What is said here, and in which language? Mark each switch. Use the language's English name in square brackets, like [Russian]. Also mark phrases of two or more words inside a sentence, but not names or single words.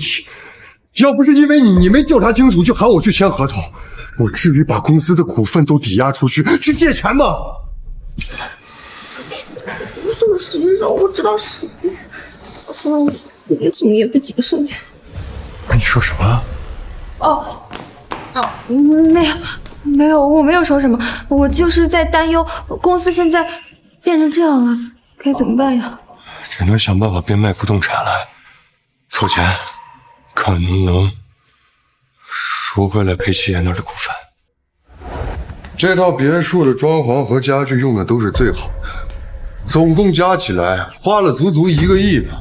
[Chinese] 要不是因為你，你沒調查清楚就喊我去簽合同，我至於把公司的股份都抵押出去借錢嗎？這個實際上我知道是你，我怎麼也不接受你。你說什麼？沒有，我沒有說什麼，我就是在擔憂公司現在變成這樣了，該怎麼辦呀？只能想辦法變賣不動產了，湊錢，看能不能贖回來裴七爺那兒的股份。這套別墅的裝潢和家具用的都是最好的，總共加起來花了足足1個億呢。